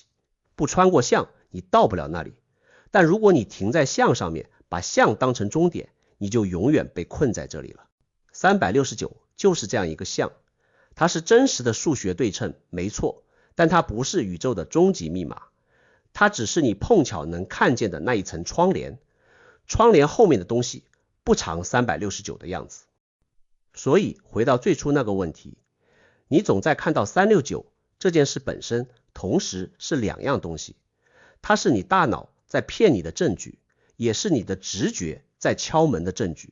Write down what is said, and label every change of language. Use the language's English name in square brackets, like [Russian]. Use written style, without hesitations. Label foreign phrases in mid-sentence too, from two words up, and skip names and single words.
[Chinese] 不穿過相，你到不了那裡。但如果你停在相上面，把相當成終點，你就永遠被困在這裡了。369就是這樣一個相，它是真實的數學對稱，沒錯，但它不是宇宙的終極密碼，它只是你碰巧能看見的那一層窗簾，窗簾後面的東西不常369的樣子。所以回到最初那個問題，你總在看到369這件事本身同時是兩樣東西，它是你大腦在騙你的證據，也是你的直覺在敲門的證據。